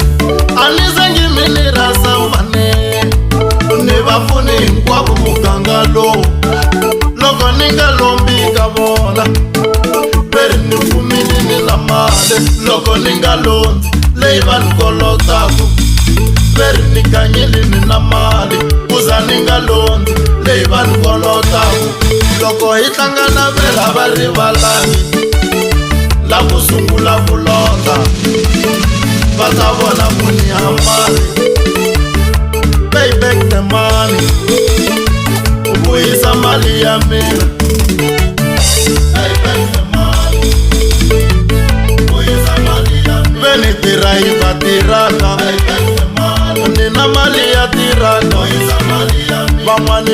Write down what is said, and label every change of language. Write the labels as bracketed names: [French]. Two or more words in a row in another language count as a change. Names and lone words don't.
[Tsonga] A ni zangi mi ni rasa mane, ni vapfuni hinkwavo muganga lowu, loko ni nga lombi ka vona veri ni pfumile ni na mali, loko ni nga londzi leyi vanhu kolotaku veri ni ganyile ni na mali, kuza ni nga londzi leyi vanhu kolotaku. Loko hi hlangana vela va rivalangi la ku sungula ku londza, va ta vona ku ni hambali. [English] Pay back the money, [Tsonga] u vuyisa mali ya mina. [English] Pay back the money, [Tsonga] u vuyisa mali ya mina. Veni tirha hi va tirhaka, ni na mali ya tirhaka, van'wani